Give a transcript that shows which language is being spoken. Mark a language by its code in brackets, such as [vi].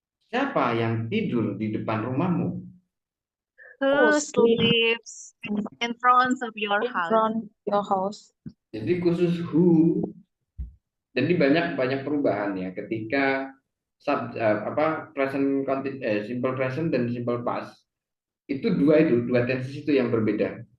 [id] Siapa yang tidur di depan rumahmu? [en] Who sleeps in front of your house? [id] Jadi khusus who, jadi banyak perubahan ya ketika simple present dan simple past itu dua tenses itu yang berbeda.